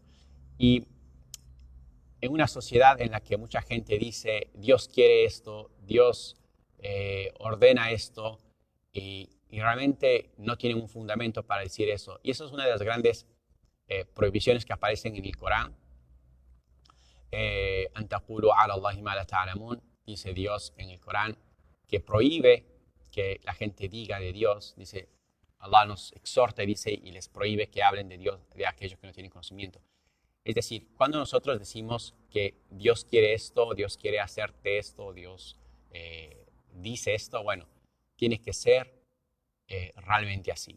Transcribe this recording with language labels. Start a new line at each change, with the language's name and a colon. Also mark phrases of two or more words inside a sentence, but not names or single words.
Spanish: Y en una sociedad en la que mucha gente dice Dios quiere esto, Dios ordena esto y realmente no tienen un fundamento para decir eso. Y eso es una de las grandes prohibiciones que aparecen en el Corán.
Arabic: أن تقولوا على الله ما لا تعلمون,
Spanish: dice Dios en el Corán, que prohíbe que la gente diga de Dios, dice, Allah nos exhorta y dice, y les prohíbe que hablen de Dios, de aquellos que no tienen conocimiento. Es decir, cuando nosotros decimos que Dios quiere esto, Dios quiere hacerte esto, Dios dice esto, bueno, tiene que ser realmente así.